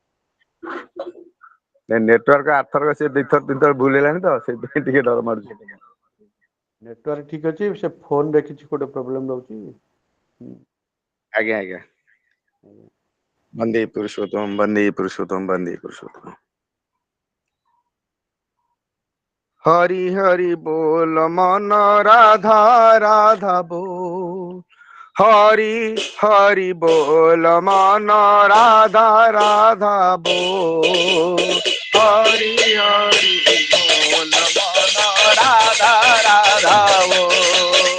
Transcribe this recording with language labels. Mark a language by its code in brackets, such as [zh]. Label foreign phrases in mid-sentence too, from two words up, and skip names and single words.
[or] ନେଟୱାର୍କ ଆରଥରକ ସେ ଦୁଇଥର ତିନିଥର ଭୁଲ ହେଲାଣି ତ ସେଥିପାଇଁ ଟିକେ ଡର ମାରୁଛି। ନେଟୱାର୍କ ଠିକ ଅଛି, ସେ ଫୋନରେ କିଛି ଗୋଟେ ପ୍ରୋବ୍ଲେମ ରହୁଛି। ଆଜ୍ଞା ଆଜ୍ଞା। ବନ୍ଦେ ପୁରୁଷୋତ୍ତମ ବନ୍ଦେ ପୁରୁଷୋତ୍ତମ ବନ୍ଦେ ପୁରୁଷୋତ୍ତମ। [hi] हरि हरि बोल मन राधा राधा बोल। हरि हरि बोल मन राधा राधा बोल। हरि हरि बोल मन राधा राधा बोल।